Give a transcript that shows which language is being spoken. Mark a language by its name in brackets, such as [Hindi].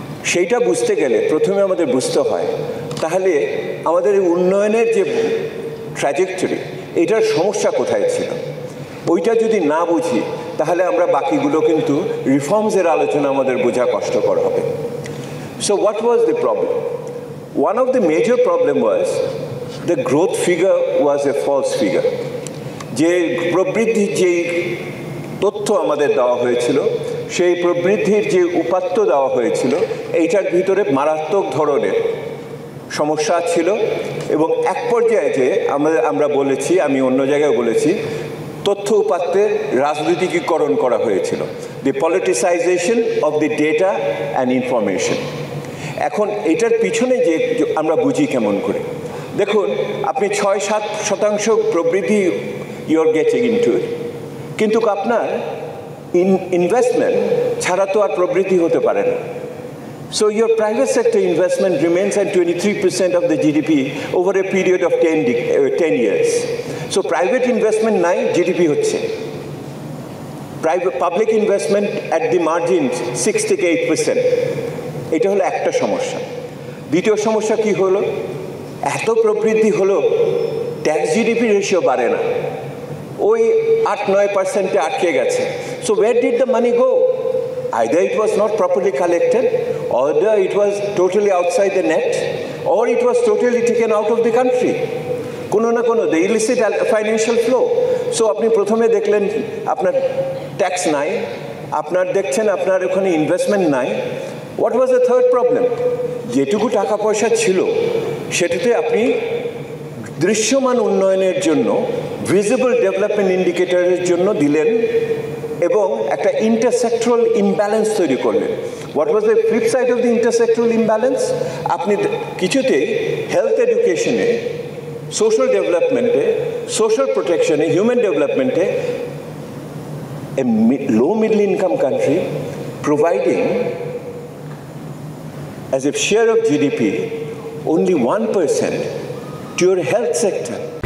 [Bangla] সেইটা বুঝতে গেলে প্রথমে আমাদের বুঝতে হয় তাহলে আমাদের উন্নয়নের যে ট্র্যাজেক্টরি, এটার সমস্যা কোথায় ছিল। ওইটা যদি না বুঝি তাহলে আমরা বাকিগুলো কিন্তু রিফর্মসের আলোচনা আমাদের বোঝা কষ্টকর হবে। [English] So what was the problem? One of the major problem was the growth figure was a false figure. [Bangla] যে প্রবৃদ্ধির যে তথ্য আমাদের দেওয়া হয়েছিল, সেই প্রবৃদ্ধির যে উপাত্ত দেওয়া হয়েছিল, এইটার ভিতরে মারাত্মক ধরনের সমস্যা ছিল। এবং এক পর্যায়ে যে আমরা বলেছি, আমি অন্য জায়গায় বলেছি, তথ্য উপাত্তের রাজনীতিকীকরণ করা হয়েছিল, [English] The politicisation of the data and information. [Bangla] এখন এটার পিছনে যে আমরা বুঝি কেমন করে, দেখুন আপনি 6-7% প্রবৃদ্ধি [English] you're getting into it, [Bangla] কিন্তু আপনার ইনভেস্টমেন্ট ছাড়া তো আর প্রবৃদ্ধি হতে পারে না। [English] So your private sector investment remains at 23% of the GDP over a period of 10 years. So private investment [Bangla] নাই, [English] GDP [Bangla] হচ্ছে। [English] Public investment at the margins 6 [Bangla] থেকে [English] 8%. [Bangla] এটা হলো একটা সমস্যা। দ্বিতীয় সমস্যা কি হলো, এত প্রবৃদ্ধি হলো, ট্যাক্স জিডিপি রেশিও বাড়ে না, ওই 8-9% আটকে গেছে। [English] So where did the money go? Either it was not properly collected, either it was totally outside the net, or it was totally taken out of the country. [Bangla] কোনো না কোনো [English] The illicit financial flow. [Bangla] So আপনি প্রথমে দেখলেন আপনার tax নাই, আপনার দেখছেন আপনার ওখানে ইনভেস্টমেন্ট নাই। [English] What was the third problem? [Bangla] যেটুকু টাকা পয়সা ছিল সেটাতে আপনি দৃশ্যমান উন্নয়নের জন্য, ভিজিবল ডেভেলপমেন্ট ইন্ডিকেটরের জন্য দিলেন এবং একটা ইন্টারসেক্টরাল ইমব্যালেন্স তৈরি করলেন। [English] What was the flip side of the intersectoral imbalance? [Bangla] আপনি কিছুতেই health এডুকেশনে, social ডেভেলপমেন্টে, social প্রোটেকশনে, human ডেভেলপমেন্টে [English] a low middle income country providing as a share of GDP only 1% to your health sector.